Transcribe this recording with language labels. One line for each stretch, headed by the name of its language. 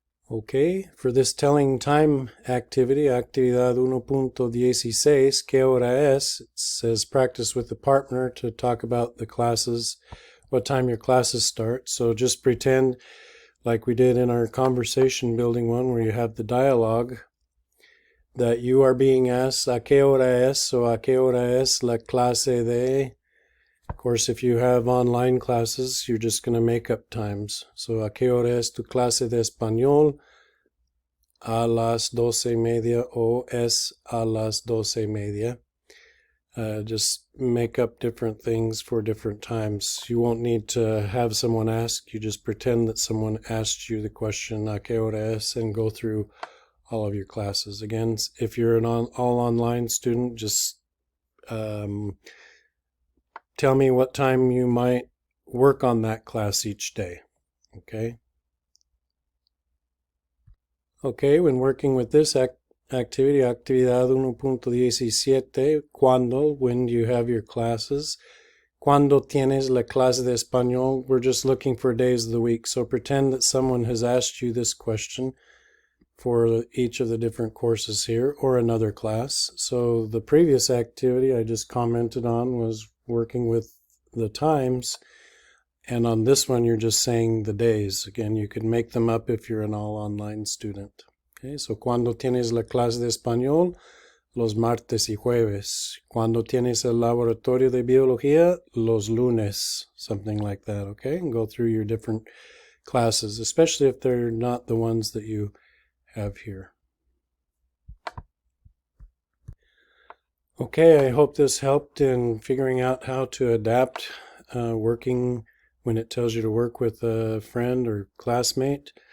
English: Okay, for this telling time activity, actividad 1.16,
Spanish: ¿qué hora es?
English: It says practice with a partner to talk about the classes, what time your classes start. So just pretend like we did in our conversation building one where you have the dialogue that you are being asked,
Spanish: ¿a qué hora es? O ¿a qué hora es la clase de?
English: Of course, if you have online classes, you're just going to make up times. So,
Spanish: ¿a qué hora es tu clase de español? A las 12:30 o es a las 12:30.
English: Just make up different things for different times. You won't need to have someone ask. You just pretend that someone asked you the question,
Spanish: ¿a qué hora es?
English: And go through all of your classes. Again, if you're an all online student, just tell me what time you might work on that class each day. Okay? Okay, when working with this activity, actividad 1.17, ¿cuándo? When do you have your classes?
Spanish: ¿Cuándo tienes la clase de español?
English: We're just looking for days of the week. So pretend that someone has asked you this question for each of the different courses here, or another class. So the previous activity I just commented on was working with the times, and on this one you're just saying the days. Again, you could make them up if you're an all online student. Okay, so
Spanish: ¿cuándo tienes la clase de español? Los martes y jueves. ¿Cuándo tienes el laboratorio de biología? Los lunes.
English: Something like that, okay? And go through your different classes, especially if they're not the ones that you have here. Okay, I hope this helped in figuring out how to adapt working when it tells you to work with a friend or classmate.